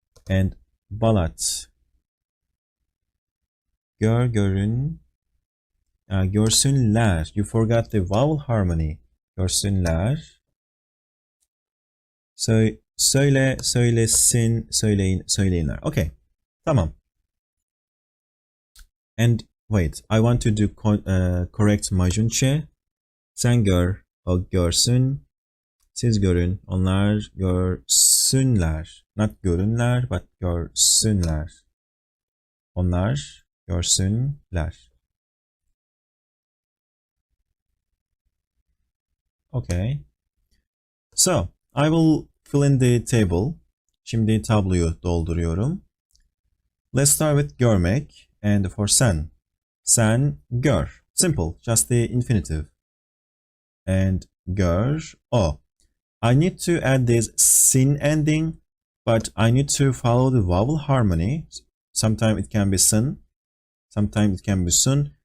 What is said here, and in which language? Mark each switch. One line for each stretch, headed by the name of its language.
Turkish: And balat, görün, görsünler.
English: You forgot the vowel harmony.
Turkish: Görsünler. Söyle, söylesin, söyleyin, söyleyinler.
English: Okay,
Turkish: tamam.
English: And wait, I want to do correct majunche.
Turkish: Sen gör, o görsün. Siz görün, onlar görsünler.
English: Not görünler, but görsünler.
Turkish: Onlar görsünler.
English: Okay. So, I will fill in the table.
Turkish: Şimdi tabloyu dolduruyorum.
English: Let's start with görmek. And for sen.
Turkish: Sen gör.
English: Simple, just the infinitive. And gör, o. I need to add this sin ending, but I need to follow the vowel harmony. Sometimes it can be sin, sometimes it can be sun.